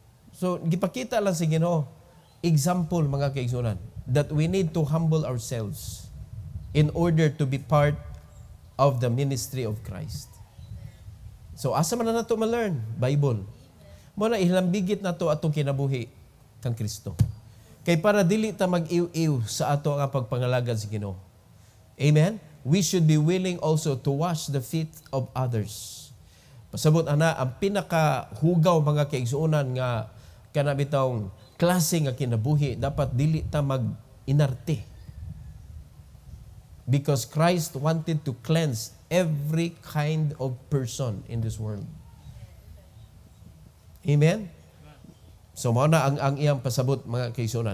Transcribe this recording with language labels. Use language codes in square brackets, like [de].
[en] So, [ceb] gipakita lang sa Ginoo, [en] example [ceb] mga kaigsunan, [en] that we need to humble ourselves in order to be part of the ministry of Christ. [ceb] So, asa man na nato ma-learn? Bible. Muna ihilambigit nato atong kinabuhi kang Kristo. Kay para dili ta mag-iw-iw sa ato nga pagpangalagad sa Ginoo. Amen? [en] We should be willing also to wash the feet of others. [ceb] Pasabot ana, ang pinakahugaw mga kaigsuonan nga kanabitong klase nga kinabuhi, dapat dili ta mag-inarte. [en] Because Christ wanted to cleanse every kind of person in this world. Amen? [ceb] So, mao na ang iyang pasabot mga kaigsuonan.